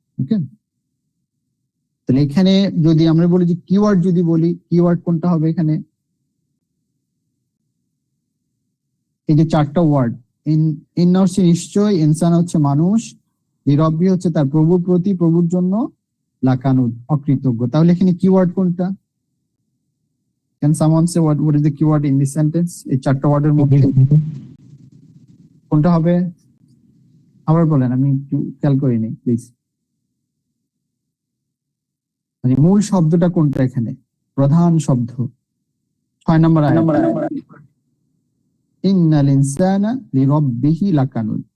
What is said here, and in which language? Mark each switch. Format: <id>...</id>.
<bn>ওকে, তাহলে এখানে যদি আমরা বলি যে কিওয়ার্ড, যদি বলি কিওয়ার্ড কোনটা হবে এখানে, এই যে চারটা ওয়ার্ড, ইন হচ্ছে নিশ্চয়, ইনসান হচ্ছে মানুষ, লিরব্বি হচ্ছে তার প্রভুর প্রতি, প্রভুর জন্য, লাকানুদ অকৃতজ্ঞ। তাহলে এখানে কিওয়ার্ড কোনটা?</bn> <en>Can someone say what is the keyword in this sentence?</en> <bn>এই চারটা ওয়ার্ডের মধ্যে কোনটা হবে? আবার বলেন, আমি একটু খেয়াল করিনি প্লিজ। মানে মূল শব্দটা কোনটা এখানে, প্রধান শব্দ? 6 নম্বর আয়াত, ইন্নাল ইনসানা লিরাব্বিহি লাকানুদ।</bn>